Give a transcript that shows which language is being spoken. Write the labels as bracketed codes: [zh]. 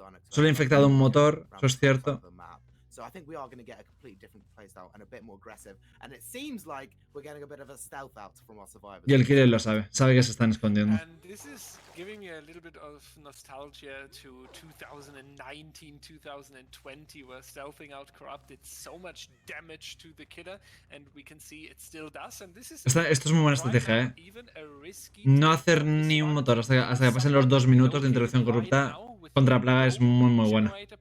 [es] Solo he infectado un motor, eso es cierto. [en] So I think we are going to get a completely different playstyle and a bit more aggressive. And it seems like we're getting a bit of a stealth out from our survivors. [es] Y el killer lo sabe que se están escondiendo. [en] And this is giving me a little bit of nostalgia to 2019, 2020, where stealthing out Corrupt did so much damage to the killer, and we can see it still does. And this is [es] Esto es muy buena estrategia, No hacer ni un motor hasta que pasen los 2 minutos de intervención corrupta contra plaga es muy buena.